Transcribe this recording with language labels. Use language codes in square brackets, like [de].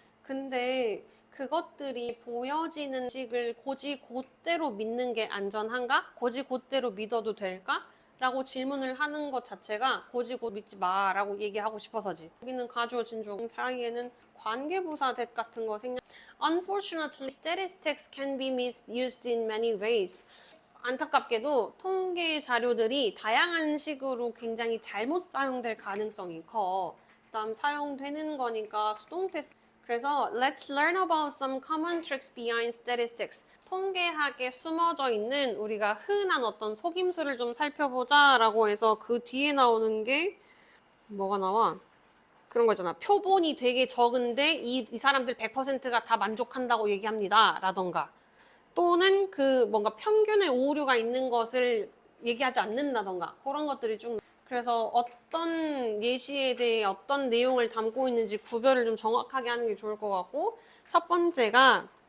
[ko] 근데 그것들이 보여지는 식을 곧대로 믿는 게 안전한가? 곧대로 믿어도 될까? 라고 질문을 하는 것 자체가 곧믿지 마 라고 얘기하고 싶어서지. 여기는 가주어 진주 사이에는 관계부사 that 같은 거 생략. [en] Unfortunately, statistics can be misused in many ways. [ko] 안타깝게도 통계 자료들이 다양한 식으로 굉장히 잘못 사용될 가능성이 커. 그다음 사용되는 거니까 수동태 그래서 [en] let's learn about some common tricks behind statistics. [ko] 통계학에 숨어져 있는 우리가 흔한 어떤 속임수를 좀 살펴보자 라고 해서 그 뒤에 나오는 게 뭐가 나와? 그런 거 있잖아. 표본이 되게 적은데 이 사람들 100%가 다 만족한다고 얘기합니다. 라던가 또는 그 뭔가 평균의 오류가 있는 것을 얘기하지 않는다던가 그런 것들이 좀 그래서 어떤 예시에 대해 어떤 내용을 담고 있는지 구별을 좀 정확하게 하는 게 좋을 것 같고 첫 번째가